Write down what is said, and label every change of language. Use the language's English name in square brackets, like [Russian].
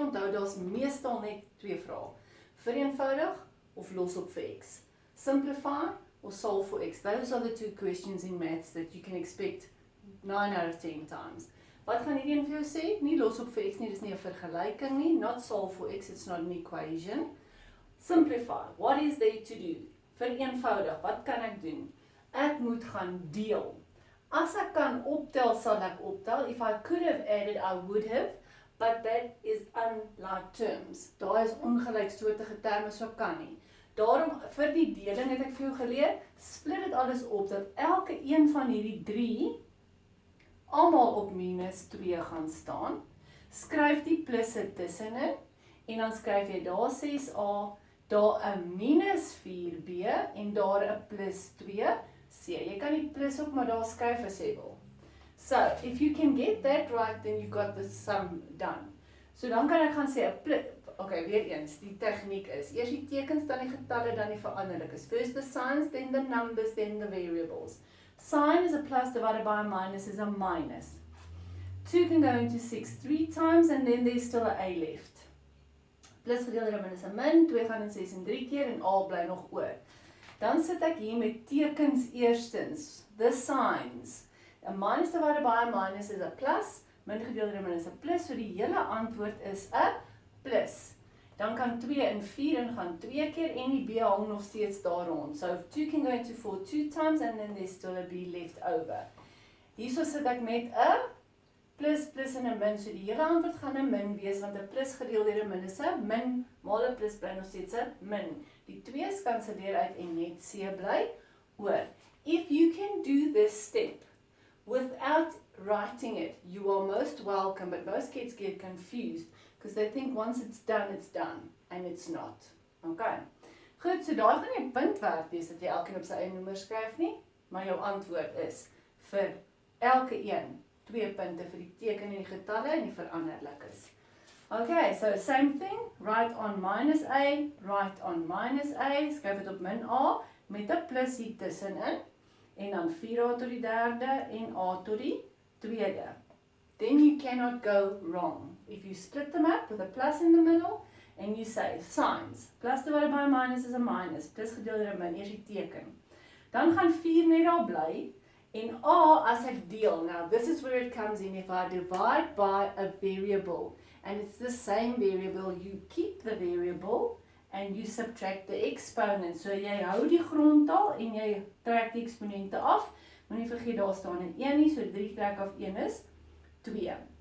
[Afrikaans] Onthou, daar's meestal net twee vrae. Vereenvoudig of los op vir x. [English] Simplify or solve for x. Those are the two questions in maths that you can expect 9 out of 10 times. [Afrikaans] Wat gaan hierdie een vir jou sê? Nie los op vir x nie, dis nie 'n vergelyking nie. [English] Not solve for x, it's not an equation. Simplify, what is there to do? [Afrikaans] Vereenvoudig, wat kan ek doen? Ek moet gaan deel. As ek kan optel, sal ek optel. [English] If I could have added, I would have. But that is unlike terms. [Afrikaans] Daar is ongelyksoortige terme, so kan nie. Daarom, vir die deling het ek vir jou geleer, split dit alles op, dat elke een van hierdie 3 almal op minus 2 gaan staan. Skryf die plusse tussenin, en dan skryf jy daar 6a, daar 'n minus 4b, en daar 'n plus 2c. Jy kan die plus ook maar daar skryf as jy wil. [English] So, if you can get that right, then you've got the sum done. [Afrikaans] So dan kan ek gaan sê, okay, weer eens, die tegniek is, eers die tekens, dan die getalle, dan die veranderlikes. [English] First the signs, then the numbers, then the variables. Sign is a plus divided by a minus is a minus. 2 can go into 6 3 times, and then there's still a left. [Afrikaans] Plus gedeeld deur 'n min is 'n min, 2 gaan in 6 en 3 keer, en a bly nog oor. Dan sit ek hier met tekens eerstens, [English] the signs. A minus divided by a minus is a plus, [Afrikaans] min gedeeld deur 'n min is 'n plus, so die hele antwoord is 'n plus. Dan kan 2 in 4 ingaan 2 keer, en die b hang nog steeds daar rond. [English] So 2 can go into 4 2 times, and then there's still a b left over. [Afrikaans] Hierso sit ek met 'n plus en 'n min, so die hele antwoord gaan 'n min wees, want 'n plus gedeeld deur 'n min is 'n min, maal 'n plus bly nog steeds 'n min. Die 2's kanselleer uit en net c bly oor. [English] If you can do this step without writing it, you are most welcome, but most kids get confused because they think once it's done, and it's not. Okay. [Afrikaans] Goed, so daar gaan nie 'n punt werd wees dat jy elkeen op sy eie nommer skryf nie, maar jou antwoord is vir elke een 2 punte vir die teken en die getalle en die veranderlikes. [English] Okay, so same thing, write on minus a, [Afrikaans] write on minus a, skryf dit op min a, met 'n plus hier tussenin, en dan 4a tot die derde, en a tot die tweede. [English] Then you cannot go wrong. If you split them up with a plus in the middle, and you say signs, plus divided by a minus is a minus, [Afrikaans] plus gedeeld deur 'n min, eers die teken. Dan gaan 4 net daar bly, en a as ek deel. [English] Now this is where it comes in. If I divide by a variable, and it's the same variable, you keep the variable, and you subtract the exponent. [Afrikaans] So jy hou die grondtaal, en jy trek die eksponente af. Moenie vergeet, daar staan 'n 1 nie, so 3 trek af 1 is 2.